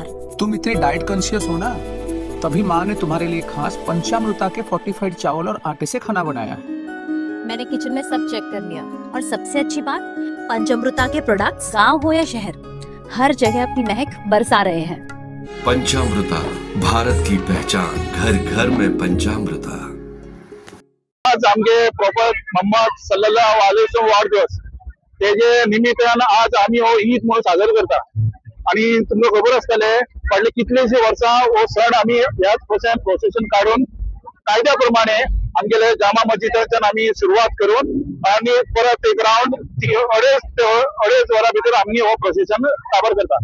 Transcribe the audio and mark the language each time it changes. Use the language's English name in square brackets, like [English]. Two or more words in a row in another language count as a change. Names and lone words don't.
[Hindi] तुम इतने [English] diet conscious [Hindi] हो ना, तभी माँ ने तुम्हारे लिए खास पंचामृता के फोर्टिफाइड चावल और आटे से खाना बनाया। मैंने किचन में सब चेक कर लिया और सबसे अच्छी बात, पंचामृता के प्रोडक्ट्स गांव हो या शहर, हर जगह अपनी महक बरसा रहे हैं। पंचामृता, भारत की पहचान, घर घर में पंचामृता। [Konkani] आज आमगे प्रॉपर मोहम्मद [Arabic] صلى الله عليه وسلم [Konkani] वाढदिवस तेजे निमित्तान आज आम्ही हो ईद म्हणून साजरो करता आणि तुमकां खबर आसतले फाटले कितलेशे वर्सां हो सण आमी ह्याच भशेन प्रोसेशन काढून कायद्या प्रमाणे आमगेले जामा मस्जिदाच्यान आमी सुरवात करून आणि परत एक राउंड अडेच वरां भितर आमी हो प्रोसेशन काबर करता।